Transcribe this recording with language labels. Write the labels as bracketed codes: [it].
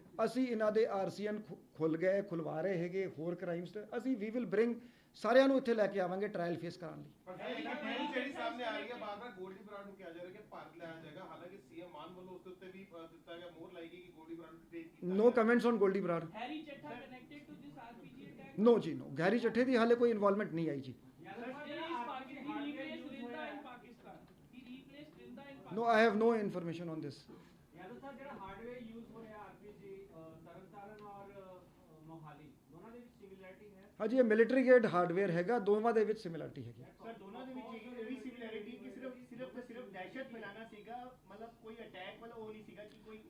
[pa] ਅਸੀਂ ਇਹਨਾਂ ਦੇ RCN ਖੁਲਵਾ ਰਹੇ ਹੈਗੇ ਹੋਰ ਕ੍ਰਾਈਮਸ ਤੇ ਅਸੀਂ [en] ਵੀ will bring [pa] ਸਾਰਿਆਂ ਨੂੰ ਇੱਥੇ ਲੈ ਕੇ ਆਵਾਂਗੇ ਟ੍ਰਾਇਲ ਫੇਸ ਕਰਾਉਣ ਲਈ। ਪਰ ਜਿਹੜੀ ਸਾਹਮਣੇ ਆ ਰਹੀ ਹੈ ਬਾਰ-ਬਾਰ ਗੋਲਡੀ ਬਰਾੜ ਨੂੰ ਕਿਹਾ ਜਾ ਰਿਹਾ ਕਿ ਭਾਰਤ ਲਿਆਇਆ ਜਾਏਗਾ, ਹਾਲਾਂਕਿ ਸੀਐਮ ਮਾਨ ਵੱਲੋਂ ਉਸ ਦੇ ਉੱਤੇ ਵੀ ਦਿੱਤਾ ਗਿਆ ਮੋਹਰ ਲਾਈ ਗਈ ਕਿ ਗੋਲਡੀ ਬਰਾੜ ਨੂੰ ਟ੍ਰੇਨ ਕੀਤਾ [en] No comments on Goldie Brar. Harry Chetta connected to this RPG attack? [pa] No ਜੀ no, ਗਹਿਰੀ ਚੱਠੇ ਦੀ ਹਾਲੇ ਕੋਈ ਇਨਵੋਲਵਮੈਂਟ ਨਹੀਂ ਆਈ ਜੀ। [en] He replaced Rinda in Pakistan. He replaced Rinda in Pakistan. No, I have no information on this. [pa] Yadav साहब ਜਿਹੜਾ hardware use ਹੋ ਰਿਹਾ ਆਰਪੀਜੀ ਤਰਨਤਾਰਨ ਔਰ ਮੋਹਾਲੀ ਦੋਨਾਂ ਦੇ ਵਿੱਚ ਸਿਮਿਲੈਰਿਟੀ ਹੈ? ਹਾਂਜੀ ਇਹ ਮਿਲਟਰੀ ਗ੍ਰੇਡ ਹਾਰਡਵੇਅਰ ਹੈਗਾ, ਦੋਵਾਂ ਦੇ ਵਿੱਚ ਸਿਮਿਲਰਿਟੀ ਹੈਗੀ। ਸਰ ਦੋਨਾਂ ਦੇ ਵਿੱਚ ਇਹ ਵੀ ਸਿਮਿਲੈਰਿਟੀ ਕਿ ਸਿਰਫ ਦਹਿਸ਼ਤ ਫੈਲਾਣਾ ਸੀਗਾ, ਮਤਲਬ ਕੋਈ ਅਟੈਕ ਵਾਲਾ ਉਹ ਨਹੀਂ ਸੀਗਾ ਕਿ ਕੋਈ